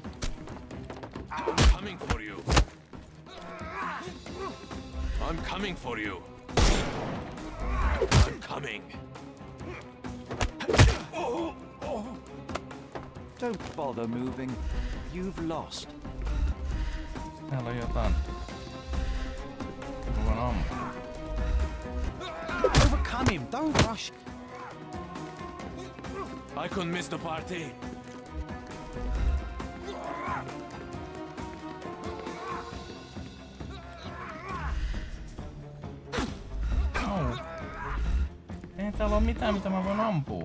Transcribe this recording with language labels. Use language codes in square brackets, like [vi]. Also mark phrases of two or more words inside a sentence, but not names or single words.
[en] I'm coming for you. I'm coming for you. I'm coming. Don't bother moving. You've lost. [fi] Täällä on jotain. Mä voin ampua. [en] Overcome him. Don't rush. I couldn't miss the party. Au. [fi] Ei täällä oo mitään, mitä mä voin ampua.